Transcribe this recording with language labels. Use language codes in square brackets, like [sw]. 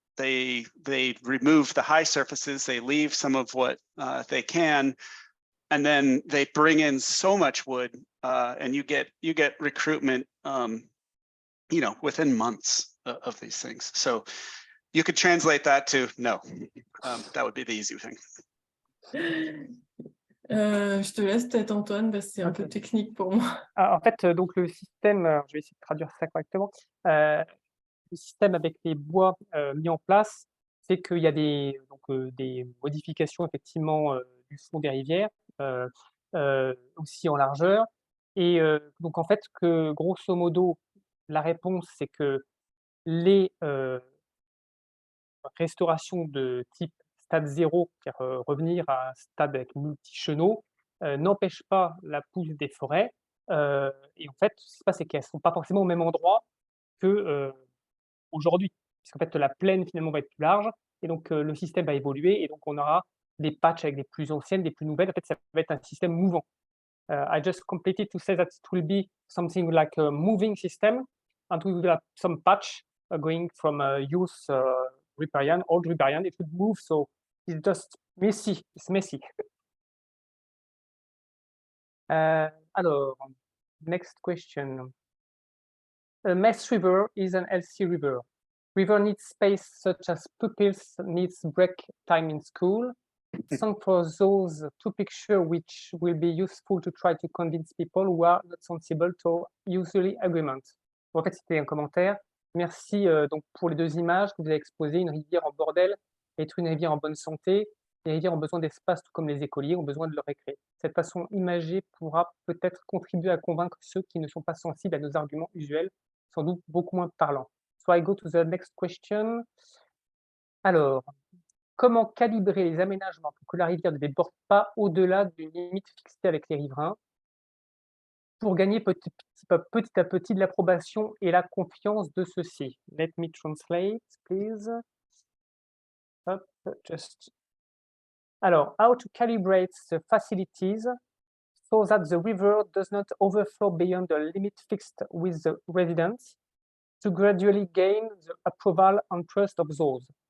[en] They remove the high surfaces, they leave some of what they can, and then they bring in so much wood, and you get recruitment, within months of these things. So you could translate that to no. That would be the easy thing. [fr] Je te laisse peut-être Antoine, parce que c'est un peu technique pour moi. En fait, donc le système, je vais essayer de traduire ça correctement. Le système avec les bois mis en place, c'est qu'il y a des modifications effectivement du fond des rivières, aussi en largeur. Et donc en fait, que grosso modo, la réponse, c'est que les restaurations de type stade 0, c'est-à-dire revenir à un stade avec multi-chenaux, n'empêchent pas la pousse des forêts. Et en fait, ce qui se passe, c'est qu'elles ne sont pas forcément au même endroit que aujourd'hui. Puisqu'en fait, la plaine finalement va être plus large et donc le système va évoluer et donc on aura des patchs avec des plus anciennes, des plus nouvelles. En fait, ça va être un système mouvant. [en] I just completed to say that it will be something like a moving system, and we will have some patch going from youth riparian, old riparian. It would move, so it's just messy. It's messy. Alors, next question. A mess river is an healthy river. River needs space such as pupils needs break time in school. Some for those two pictures which will be useful to try to convince people who are not sensible to usually agreement. [fr] En fait, c'était un commentaire. Merci donc pour les deux images que vous avez exposées. Une rivière en bordel est une rivière en bonne santé. Les rivières ont besoin d'espace, tout comme les écoliers ont besoin de leur récré. Cette façon imagée pourra peut-être contribuer à convaincre ceux qui ne sont pas sensibles à nos arguments usuels, sans doute beaucoup moins parlants. [en] So I go to the next question. [fr] Alors, comment calibrer les aménagements pour que la rivière ne déborde pas au-delà d'une limite fixée avec les riverains, pour gagner petit à petit de l'approbation et la confiance de ceux-ci? [en] Let me translate, please. Hop, just. Alors, how to calibrate the facilities so that the river does not overflow beyond the limit fixed with the residents, to gradually gain the approval and trust of those.